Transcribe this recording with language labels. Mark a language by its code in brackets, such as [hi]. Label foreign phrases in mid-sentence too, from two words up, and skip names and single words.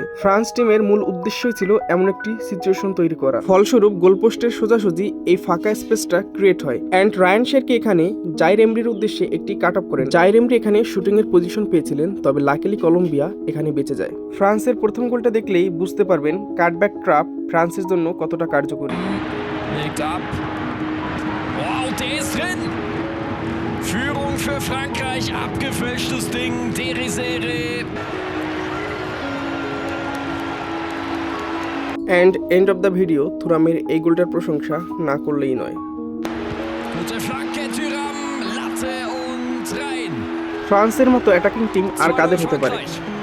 [bn] ফ্রান্স টিমের মূল উদ্দেশ্যই ছিল এমন একটি সিচুয়েশন তৈরি করা, ফলস্বরূপ গোলপোস্টের সোজাসুজি এই ফাঁকা স্পেসটা ক্রিয়েট হয়। অ্যান্ড রায়ান শেরকি এখানে জাইর এমরির উদ্দেশ্যে একটি কাট অফ করেন। জাইর এমরি এখানে শুটিং এর পজিশন পেয়েছিলেন, তবে লাকিলি কলম্বিয়া এখানে বেঁচে যায়। ফ্রান্সের প্রথম গোলটা দেখলেই বুঝতে পারবেন কাটব্যাক ট্র্যাপ ফ্রান্সের জন্য কতটা কার্যকরী। [de] Legt ab. Wow, der ist drin. Führung für Frankreich. Abgefälschtes Ding. Derisere. [en] and end of the video. [bn] থুরামের এই গোলটার প্রশংসা না করলেই নয়। [de] Gute Flanke, Thuram. Latte und rein. [bn] ফ্রান্সের মতো অ্যাটাকিং টিম আর কাদের হতে পারে?